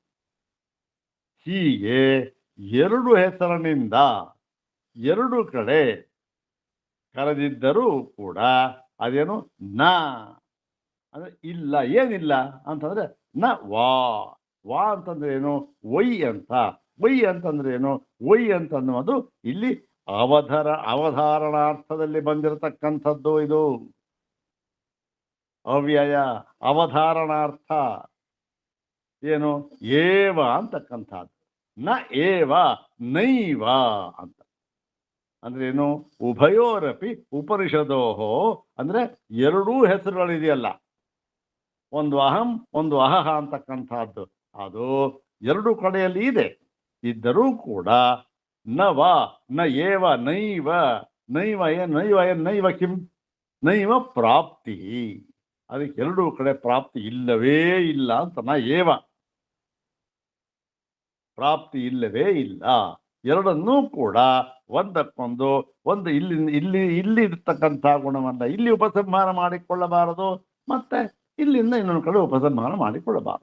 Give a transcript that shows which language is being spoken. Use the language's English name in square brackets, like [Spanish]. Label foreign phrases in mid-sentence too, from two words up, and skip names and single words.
[Kannada] ಹೀಗೆ ಎರಡು ಹೆಸರಿನಿಂದ ಎರಡು ಕಡೆ ಕರೆದಿದ್ದರೂ ಕೂಡ ಅದೇನು ನ ಅಂದ್ರೆ ಇಲ್ಲ, ಏನಿಲ್ಲ ಅಂತಂದ್ರೆ ನ ವಾ ಅಂತಂದ್ರೆ ಏನು, ಒಯ್ ಅಂತ. ಒಯ್ ಅಂತಂದ್ರೆ ಏನು, ಒಯ್ ಅಂತನ್ನುವುದು ಇಲ್ಲಿ ಅವಧಾರಣಾರ್ಥದಲ್ಲಿ ಬಂದಿರತಕ್ಕಂಥದ್ದು. ಇದು ಅವ್ಯಯ ಅವಧಾರಣಾರ್ಥ ಏನು, ಏವ ಅಂತಕ್ಕಂಥದ್ದು. [Sanskrit] ನ ಏವ ನೈವ [Kannada] ಅಂತ ಅಂದ್ರೆ ಏನು, [Sanskrit] ಉಭಯೋರಪಿ ಉಪನಿಷದೋಹೋ [Kannada] ಅಂದ್ರೆ ಎರಡೂ ಹೆಸರುಗಳಿದೆಯಲ್ಲ, ಒಂದು ಅಹಂ ಒಂದು ಅಹಹ ಅಂತಕ್ಕಂಥದ್ದು, ಅದು ಎರಡು ಕಡೆಯಲ್ಲಿ ಇದೆ. ಇದ್ದರೂ ಕೂಡ [Sanskrit] ನವ ನ ಏವ ನೈವ ನೈವ ನೈವ ಕಿಂ ನೈವ ಪ್ರಾಪ್ತಿ, [Kannada] ಅದಕ್ಕೆ ಎರಡೂ ಕಡೆ ಪ್ರಾಪ್ತಿ ಇಲ್ಲವೇ ಇಲ್ಲ ಅಂತ. [Sanskrit] ನ ಏವ [Kannada] ಪ್ರಾಪ್ತಿ ಇಲ್ಲವೇ ಇಲ್ಲ. ಎರಡನ್ನೂ ಕೂಡ ಒಂದಕ್ಕೊಂದು ಒಂದು ಇಲ್ಲಿ ಇರ್ತಕ್ಕಂಥ ಗುಣವನ್ನ ಇಲ್ಲಿ ಉಪಸಂಹಾರ ಮಾಡಿಕೊಳ್ಳಬಾರದು, ಮತ್ತೆ ಇಲ್ಲಿಂದ ಇನ್ನೊಂದು ಕಡೆ ಉಪಸಂಹಾರ ಮಾಡಿಕೊಳ್ಳಬಾರದು.